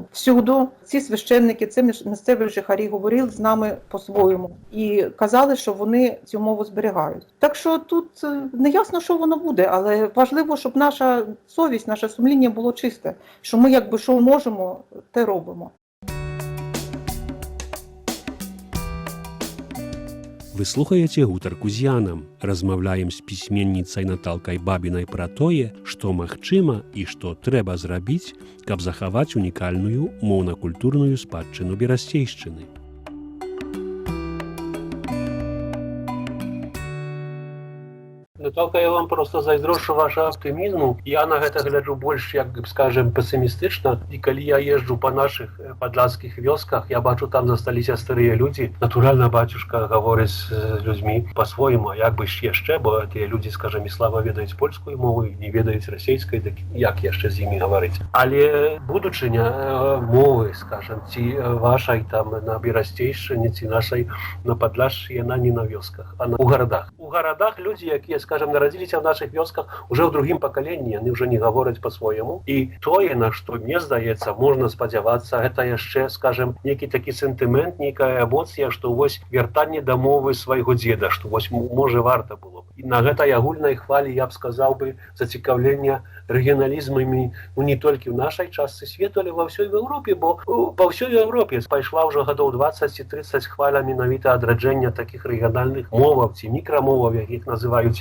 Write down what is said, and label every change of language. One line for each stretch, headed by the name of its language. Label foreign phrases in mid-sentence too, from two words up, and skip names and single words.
Ukrainian: Всюди ці священники, ці місцеві жихарі говорили з нами по-своєму і казали, що вони цю мову зберігають. Так що тут не ясно, що воно буде, але важливо, щоб наша совість, наше сумління було чисте, що ми якби що можемо, те робимо.
Belarusian: Вы слухаеце гутарку з Янам. Размаўляем з пісьменніцай Наталкай Бабінай пра тое, што магчыма і што трэба зрабіць, каб захаваць унікальную моўна-культурную спадчыну берасцейшчыны. Наталка, я вам просто зайздрошу
Russian: вашего оптимизму.
Belarusian: Я на гэта гляджу больш, як скажем, пессимистично. І калі я езжу по наших падляцкіх вёсках, я бачу, там засталіся старыя людзі. Натуральна, бацюшка гаворыць з людзьмі по-свойму, як бы яшчэ, бо тыя людзі, скажем, і слаба ведаюць польскую мову, не ведаюць расейскай, дык як яшчэ з імі гаварыць. Але будучыня мовы, скажем, ці вашай там на берасцейшчыне, ці нашай на Падляшшы, яна не на вёсках, а у гарадах. У гарадах людзі, якія, скажем,
Ukrainian: народилися в наших
Belarusian: вёсках уже в другім пакаленні, яны ўжо не гавораць по-свойму. І тое, на што, мне здаецца, можна спадзявацца, гэта яшчэ, скажем, некі такі сентымент, нейкая эмоцыя, што вось вяртанне да мовы свайго дзеда, што вось можа варта было б. І на гэтай агульнай хвалі я б сказаў бы зацікаўлення рэгіяналізмамі, ну не толькі ў нашай частцы свету, але ва ўсёй Еўропе, бо па ўсёй Еўропе пайшла ўжо гадоў 20-30 хваля менавіта адраджэння такіх рэгіянальных моваў ці мікрамоваў, як іх называюць.